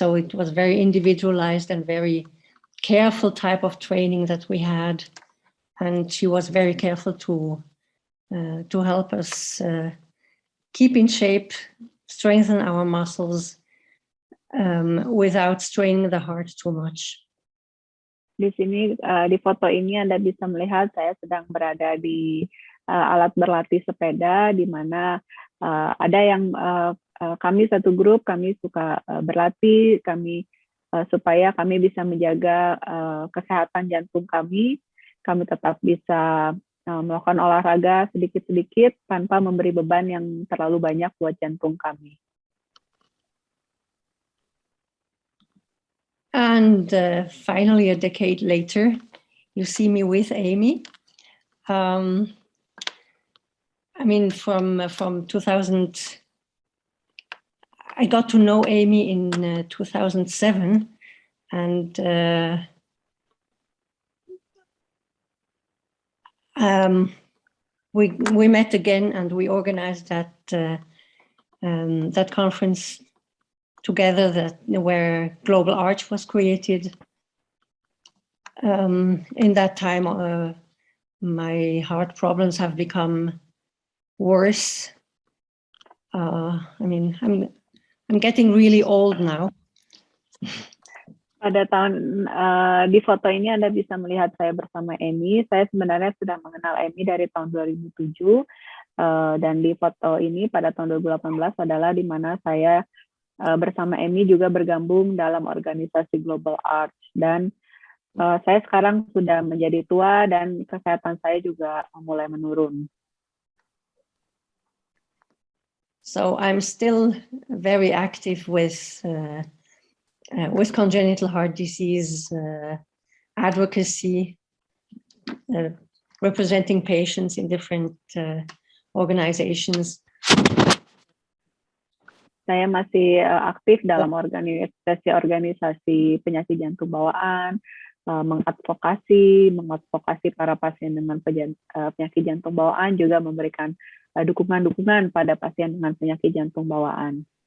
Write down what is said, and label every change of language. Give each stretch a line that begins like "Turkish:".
English: So it was very individualized and very careful type of training that we had. And she was very careful to help us keep in shape, strengthen our muscles without straining the heart too much.
Indonesian: Di sini, di foto ini Anda bisa melihat saya sedang berada di alat berlatih sepeda, di mana ada yang kami satu grup, kami suka berlatih, supaya kami bisa menjaga kesehatan jantung kami tetap bisa melakukan olahraga sedikit-sedikit tanpa memberi beban yang terlalu banyak buat jantung kami.
English: And finally, a decade later, you see me with Amy. From 2000, I got to know Amy in 2007, and we met again, and we organized that conference together, where Global Arch was created. In that time, my heart problems have become worse. I'm getting really old now.
Indonesian: Pada tahun di foto ini Anda bisa melihat saya bersama Amy. Saya sebenarnya sudah mengenal Amy dari tahun 2007, dan di foto ini pada tahun 2018 adalah di mana saya bersama Amy juga bergabung dalam organisasi Global Arch, dan saya sekarang sudah menjadi tua dan kesehatan saya juga mulai menurun.
English: So I'm still very active with congenital heart disease advocacy, representing patients in different organizations.
Indonesian: Saya masih aktif dalam organisasi penyakit jantung bawaan, mengadvokasi para pasien dengan penyakit jantung bawaan, juga memberikan dukungan-dukungan pada pasien dengan penyakit jantung bawaan.